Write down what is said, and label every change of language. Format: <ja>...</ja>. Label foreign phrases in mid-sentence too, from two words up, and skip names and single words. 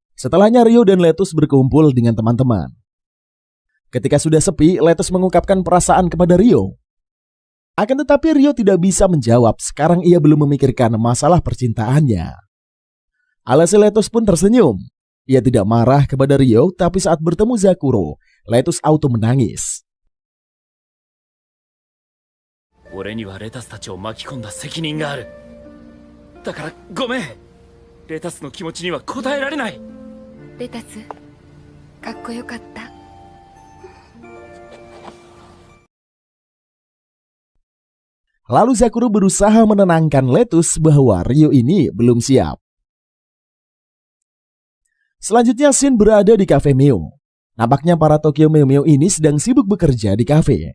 <id>Setelahnya Ryo dan Letus berkumpul dengan teman-teman. Ketika sudah sepi, Letus mengungkapkan perasaan kepada Ryo. Akan tetapi Ryo tidak bisa menjawab, sekarang ia belum memikirkan masalah percintaannya. Alhasil Letus pun tersenyum. Ia tidak marah kepada Ryo, tapi saat bertemu Zakuro, Letus auto menangis.</id> <ja>俺にはレタスたちを巻き込んだ責任がある。だからごめん。レタスの気持ちには応えられない。レタスかっこよかった。</ja> <id>Lalu Zakuro berusaha menenangkan Letus bahwa Ryo ini belum siap. Selanjutnya Shin berada di kafe Mew. Nampaknya para Tokyo Mew Mew ini sedang sibuk bekerja di kafe.</id>